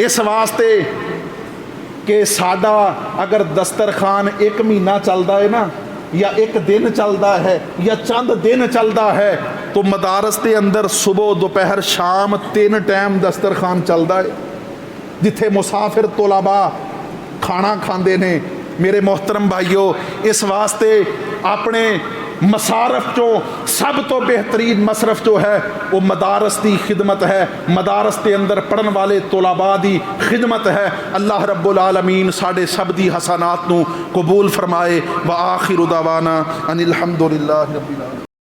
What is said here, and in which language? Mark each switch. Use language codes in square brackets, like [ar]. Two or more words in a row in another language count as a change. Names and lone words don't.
[pa] اس واسطے کہ ساڈا اگر دسترخوان 1 مہینہ چلتا ہے نا یا 1 دن چلتا ہے یا چند دن چلتا ہے تو مدارس کے اندر صبح دوپہر شام 3 ٹائم دسترخوان چلتا ہے جتھے مسافر طلبا کھانا کھاتے نے. [ur] میرے محترم بھائیو اس واسطے اپنے مصارف [pa] چوں سب توں [ur] بہترین مصرف جو ہے وہ مدارس کی خدمت ہے، مدارس کے اندر پڑھن والے طلبا کی خدمت ہے. [ar] الله رب العالمين [pa] ساڈے سب دی حسنات نوں قبول فرمائے. [ar] وآخر دعوانا أن الحمد لله رب العالمين.